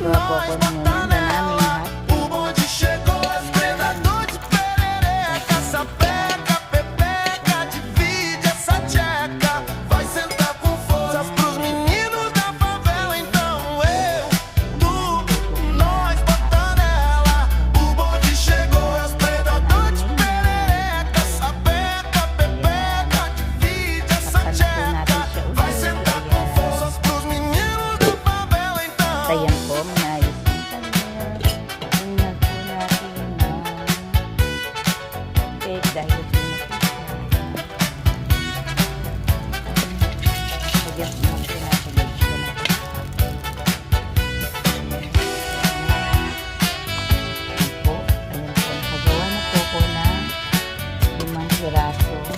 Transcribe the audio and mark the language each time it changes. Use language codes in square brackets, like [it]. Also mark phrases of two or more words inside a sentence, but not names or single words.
[tl] po ako ng merienda namin hot [pt] O bonde chegou, esplendor de perereca, sapeca, pepeca, divide essa tcheca. Vai sentar com força pros meninos da favela. Então eu, tu, nós botando ela. O bonde chegou, esplendor de perereca, sapeca, pepeca, divide essa tcheca. Vai sentar com força pros meninos da favela. Então [tl] Ayan po, mayayos din kami. Tingnan po natin na cake dahil lagyan po natin natin dito na. Ayan po, nakagawa na po ko ng 5 piraso.